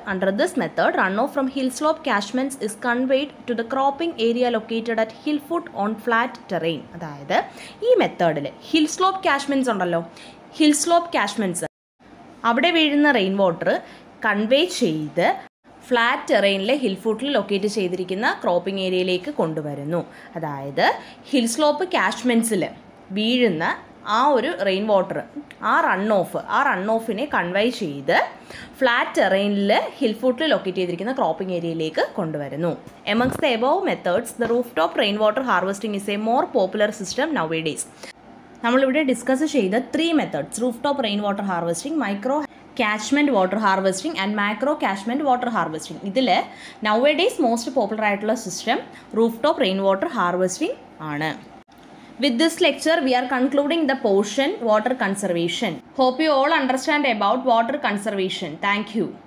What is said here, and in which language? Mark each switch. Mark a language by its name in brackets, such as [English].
[English] Under this method, runoff from hill slope catchments is conveyed to the cropping area located at hill foot on flat terrain. [Malayalam] അതായത് ഈ മെത്തേഡിൽ hill slope കാച്ച്മെൻറ്റ്സ് ഉണ്ടല്ലോ, hill slope കാച്ച്മെൻറ്റ്സ് അവിടെ വീഴുന്ന rain water convey ചെയ്ത് flat ടെറൈനിലെ hill ഫുട്ടിൽ locate ചെയ്തിരിക്കുന്ന cropping ഏരിയയിലേക്ക് കൊണ്ടുവരുന്നു. അതായത് ഹിൽ സ്ലോപ്പ് കാച്ച്മെൻറ്റ്സിൽ വീഴുന്ന ആ ഒരു റെയിൻ വാട്ടർ ആ റൺ ഓഫിനെ കൺവേ ചെയ്ത് ഫ്ലാറ്റ് ടെറൈനിൽ ഹിൽ ഫുട്ടിൽ ലൊക്കേറ്റ് ചെയ്തിരിക്കുന്ന ക്രോപ്പിംഗ് ഏരിയയിലേക്ക് കൊണ്ടുവരുന്നു. [English] Amongst the above methods the roof top rain water harvesting is a more popular system nowadays. [Malayalam] നമ്മളിവിടെ ഡിസ്കസ് ചെയ്ത three methods, roof top rain water harvesting, micro catchment water harvesting and macro catchment water harvesting. ഇതിൽ now A days most popular ആയിട്ടുള്ള system roof top rain water harvesting ആണ്. [English] With this lecture, we are concluding the portion water conservation. Hope you all understand about water conservation. Thank you.